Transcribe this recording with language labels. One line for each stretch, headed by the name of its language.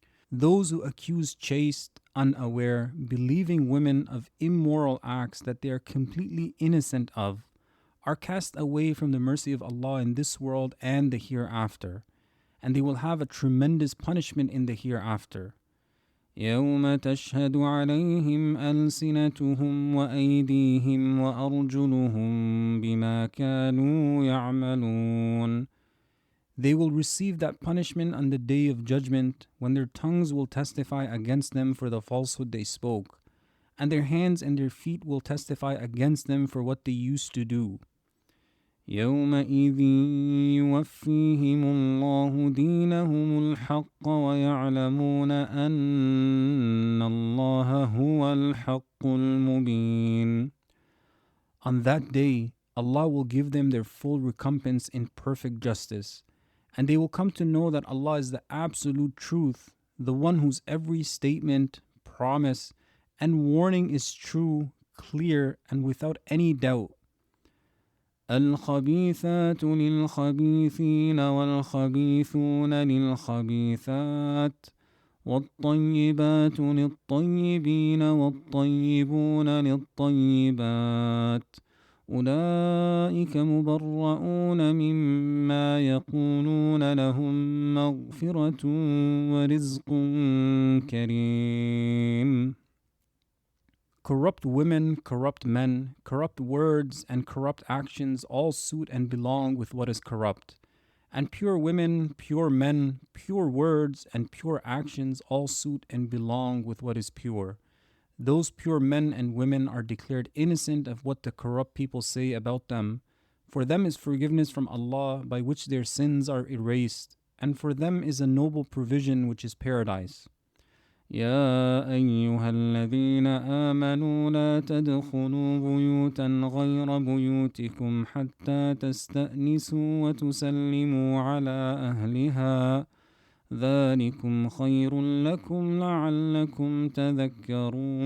English: Those who accuse chaste, unaware, believing women of immoral acts that they are completely innocent of are cast away from the mercy of Allah in this world and the hereafter, and they will have a tremendous punishment in the hereafter.
Arabic: يوم تشهد عليهم ألسنتهم وأيديهم وأرجلهم بما كانوا يعملون.
English: They will receive that punishment on the day of judgment when their tongues will testify against them for the falsehood they spoke, and their hands and their feet will testify against them for what they used to do.
Arabic: يومئذ يوفيهم الله دينهم الحق ويعلمون أن الله هو الحق المبين.
English: On that day, Allah will give them their full recompense in perfect justice, and they will come to know that Allah is the absolute truth, the one whose every statement, promise, and warning is true, clear, and without any doubt.
Arabic: الخبيثات للخبيثين والخبيثون للخبيثات والطيبات للطيبين والطيبون للطيبات أولئك مبرؤون مما يقولون لهم مغفرة ورزق كريم.
English: Corrupt women, corrupt men, corrupt words, and corrupt actions all suit and belong with what is corrupt. And pure women, pure men, pure words, and pure actions all suit and belong with what is pure. Those pure men and women are declared innocent of what the corrupt people say about them. For them is forgiveness from Allah by which their sins are erased, and for them is a noble provision which is paradise.
Arabic: يا أيها الذين آمنوا لا تدخلوا بيوتا غير بيوتكم حتى تستأنسوا وتسلموا على أهلها ذلكم خير لكم لعلكم تذكرون.